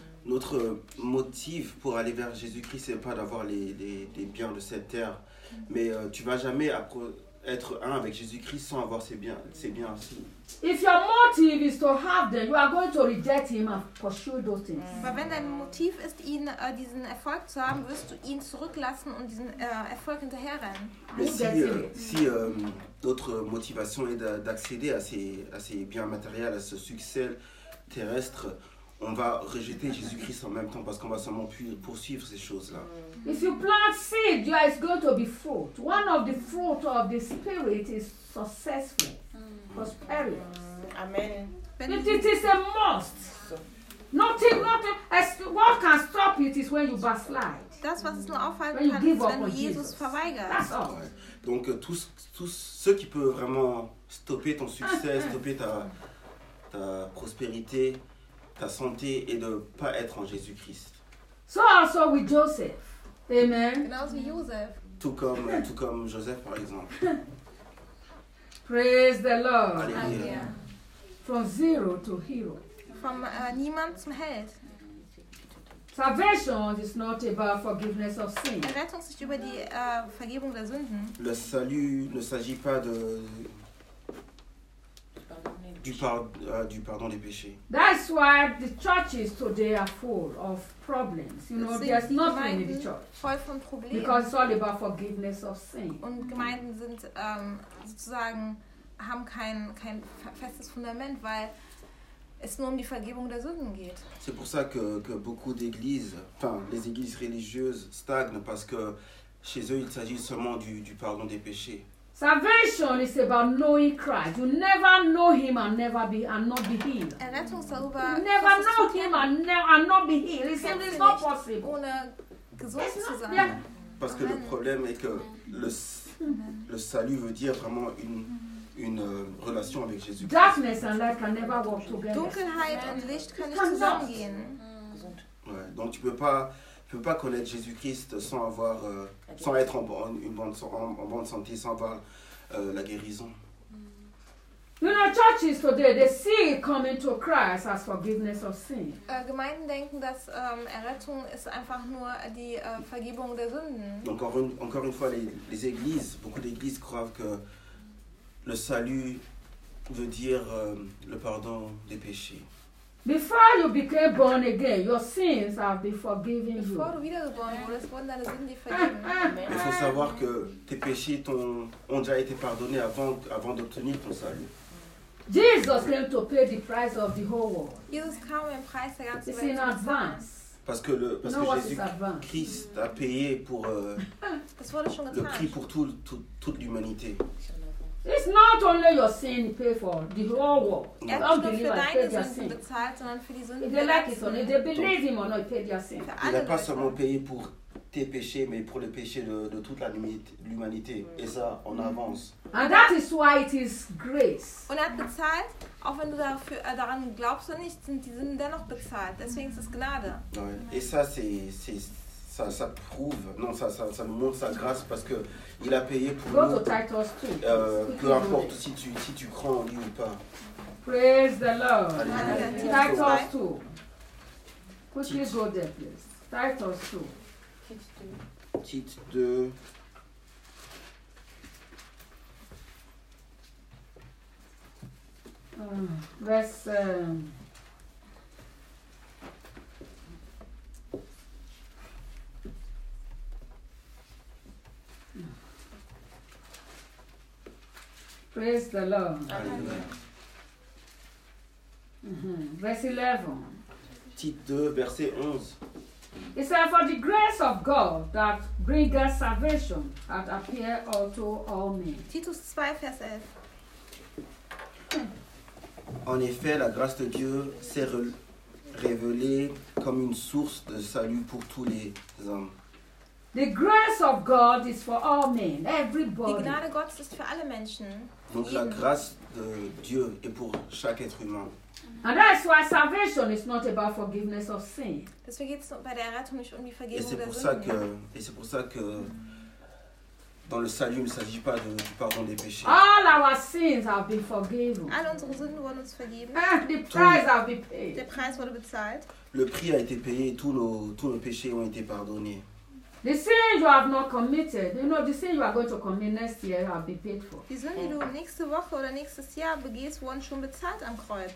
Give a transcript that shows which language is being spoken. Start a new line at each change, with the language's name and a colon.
French: Notre motif pour aller vers Jésus-Christ, c'est pas d'avoir les biens de cette terre, mais tu vas jamais être un avec Jésus-Christ sans avoir ses biens aussi.
English: If your motive is to have them, you are going to reject him and pursue those things.
German: Aber wenn dein Motiv ist, ihn diesen Erfolg zu haben, wirst du ihn zurücklassen und diesen Erfolg hinterherrennen.
French: Mais si notre motivation est d'accéder à ces biens matériels, à ce succès terrestre, on va rejeter Jésus-Christ en même temps parce qu'on va seulement poursuivre ces choses-là.
English: If you plant seed, there is going to be fruit. One of the fruit of the spirit is successful. Prosperity. Amen. It is a must. Nothing. What can stop it is when you backslide.
German: Das, was es nur aufhalten kann, ist, wenn du Jesus verweigerst.
English: That's all.
French: Donc tous ceux qui peuvent vraiment stopper ton succès, stopper ta prospérité, ta santé, et de pas être en Jésus Christ.
English: So also with Joseph. Amen. And also Joseph.
French: Tout comme Joseph par exemple.
English: Praise the Lord. Alleluia. From zero to hero. From
German: niemand zum Held.
English: Salvation is not about forgiveness of sin.
German: Errettung ist über die Vergebung der Sünden.
French: Le salut ne s'agit pas de du pardon des péchés.
English: That's why the churches today are full of problems. You know, there's nothing in the church.
German: Voll von Problemen.
English: Because it's all about forgiveness of sin.
German: Und Gemeinden sind sozusagen haben kein festes Fundament, weil es nur um die Vergebung der Sünden geht.
French: C'est pour ça que beaucoup d'églises, enfin les églises religieuses stagnent parce que chez eux il s'agit seulement du pardon des péchés.
English: Salvation is about knowing Christ. You never know him and not be healed.
German: Errettung ist darüber,
English: never know him and not be healed. It simply is not possible.
German: Ohne gesund zu sein.
French: Parce que le problème est que le salut veut dire vraiment une relation avec Jésus.
English: Darkness and light can never work together.
German: Dunkelheit und Licht können nicht zusammengehen.
French: Ouais, donc tu peux pas connaître Jésus-Christ sans avoir sans être en bonne santé, sans avoir la guérison.
English: You know, churches today they see coming to Christ as forgiveness of sin.
German: Gemeinden denken, dass Errettung ist einfach nur die Vergebung der Sünden.
French: Donc encore une fois les églises, beaucoup d'églises croient que le salut veut dire le pardon des péchés.
English: Before you became born again, your sins have been forgiven you. Before we were born, we respond to the sin they forgiven.
French: Il faut savoir que tes péchés ont déjà été pardonnés avant d'obtenir ton salut.
English: Jesus came to pay the price of the whole world. Jesus came and paid the price of the whole world. It's in advance.
French: Parce que Jésus Christ a payé pour le prix pour toute l'humanité.
English: It's not only your sin you pay for, the whole world.
German: Er hat nicht nur für deine Sünden bezahlt, sondern für die Sünden.
English: If they like it or not, if they believe him or not, he paid your sin.
French: Il n'a pas seulement payé pour tes péchés, mais pour les péchés de toute l'humanité. Et ça, on avance.
English: And that is why it is grace.
German: Und er hat bezahlt, auch wenn du daran glaubst oder nicht, sind die Sünden dennoch bezahlt. Deswegen ist es Gnade.
French: Et ça, c'est ça prouve, non, ça nous montre sa grâce parce que il a payé pour
English: go
French: nous.
English: Titles too.
French: Peu importe si tu crois en lui ou pas.
English: Praise the Lord.
French: Allez,
English: Titles 2. Quickly go there, please. Titus 2.
French: Tite 2.
English: Verse praise the Lord. Amen. Verse 11.
French: Tite 2, verset 11.
English: It says, for the grace of God that bringeth salvation hath appeared unto all men.
French: Titus 2, verset 11. En effet, la grâce de Dieu s'est révélée comme une source de salut pour tous les hommes.
English: The grace of God is for all men, everybody.
German: Die Gnade Gottes ist für alle Menschen.
French: Donc la grâce de Dieu est pour chaque être humain.
English: And that's why salvation is not about forgiveness of sin.
German: Deswegen geht es bei der Errettung nicht um die Vergebung der Sünden.
French: Et c'est pour ça que dans le salut, il ne s'agit pas de, du pardon des péchés.
English: All our sins have been forgiven.
German: All unsere Sünden wurden uns vergeben.
English: The price has been paid.
German: Der Preis wurde bezahlt.
French: Le prix a été payé. Tous nos péchés ont été pardonnés.
English: The sins you have not committed, you know, the sins you are going to commit next year have been paid for.
German: Die Sünden, die du nächste Woche oder nächstes Jahr begehst, wurden schon bezahlt am Kreuz.